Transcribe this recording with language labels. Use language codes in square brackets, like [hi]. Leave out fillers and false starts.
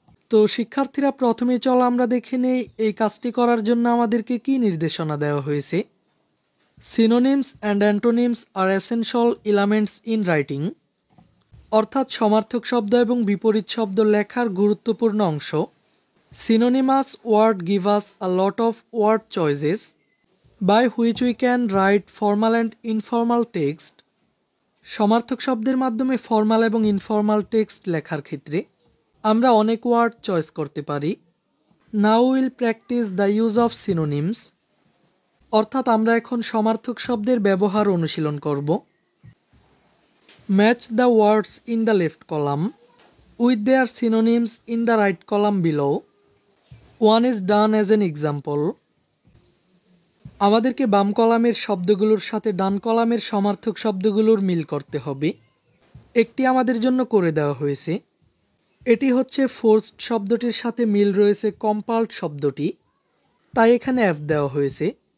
[bn] তো শিক্ষার্থীরা, প্রথমে চলো আমরা দেখে নেই এই কাজটি করার জন্য আমাদেরকে কি নির্দেশনা দেওয়া হয়েছে। [en] synonyms and antonyms are essential elements in writing, [bn] অর্থাৎ সমার্থক শব্দ এবং বিপরীত শব্দ লেখার গুরুত্বপূর্ণ অংশ। [en] Synonymous word give us a lot of word choices by which we can write formal and informal text. [bn] সমার্থক শব্দের মাধ্যমে ফর্মাল এবং ইনফর্মাল টেক্সট লেখার ক্ষেত্রে আমরা অনেক ওয়ার্ড চয়েস করতে পারি। [en] Now we'll practice the use of synonyms, [bn] অর্থাৎ আমরা এখন সমার্থক শব্দের ব্যবহার অনুশীলন করব। [en] Match the words in the left column with their synonyms in the right column below. One is done as an example. [bn] আমাদেরকে বাম কলামের শব্দগুলোর সাথে ডান কলামের সমার্থক শব্দগুলোর মিল করতে হবে। একটি আমাদের জন্য করে দেওয়া হয়েছে। এটি হচ্ছে ফোর্সড শব্দটির সাথে মিল রয়েছে কম্পালড শব্দটি, তাই এখানে এফ দেওয়া হয়েছে।